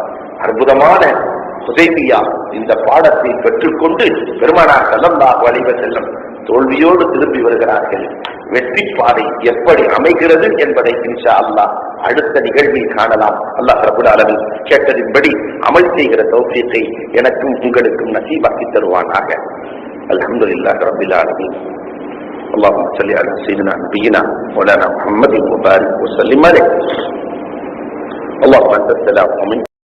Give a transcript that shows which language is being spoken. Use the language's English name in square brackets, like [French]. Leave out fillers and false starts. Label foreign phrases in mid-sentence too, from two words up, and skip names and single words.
[Tamil] அற்புதமான ஹுதைபியா இந்த பாடத்தை பெற்றுக்கொண்டு பெருமானார் [Arabic] صلى الله عليه وسلم [Tamil] தோல்வியோடு திரும்பி வருகிறார்கள். வெற்றி பாதை எப்படி அமைகிறது என்பதை [Arabic] إن شاء الله [Tamil] அடுத்த நிகழ்வில் காணலாம். [Arabic] الله رب العالمين [Tamil] கேட்டதின்படி அமல் செய்கிற தௌஃபீகை எனக்கும் உங்களுக்கும் நசீபாக்கி தருவானாக. [Arabic] الحمد لله رب العالمين. اللهم صل على سيدنا نبينا مولانا محمد وبارك وسلم عليه. اللهم انت السلام ومنك